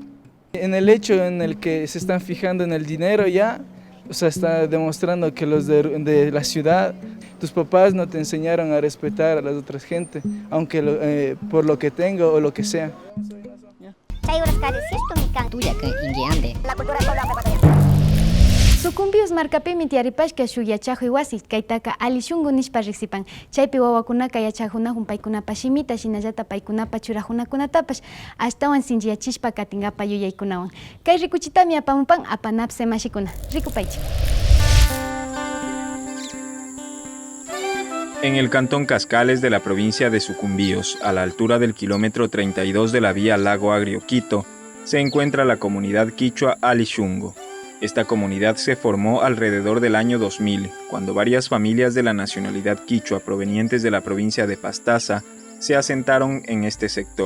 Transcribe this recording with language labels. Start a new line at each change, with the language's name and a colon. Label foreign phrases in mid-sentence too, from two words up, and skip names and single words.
Spanish: En el hecho en el que se están fijando en el dinero ya, o sea, está demostrando que los de la ciudad, tus papás no te enseñaron a respetar a las otras gente, aunque por lo que tengo o lo que sea. La cultura
Quechua: Sucumbios markapimi tiaripashka shu yachajuy wasi kaytaka ali shungu nishpa riksipan. Chaypi wawakunaka yachajunahun paykunapa shimita shinallata paykunapa churajunakunatapash ashtawan sinchiyachishpa katingapa yuyaykunawan. Kay rikuchitami apamupan apanapse mashikuna. Rikupaychik.
Spanish: En el cantón Cascales de la provincia de Sucumbíos, a la altura del kilómetro 32 de la vía Lago Agrio-Quito, se encuentra la comunidad quichua Alishungo. Esta comunidad se formó alrededor del año 2000, cuando varias familias de la nacionalidad quichua provenientes de la provincia de Pastaza se asentaron en este sector.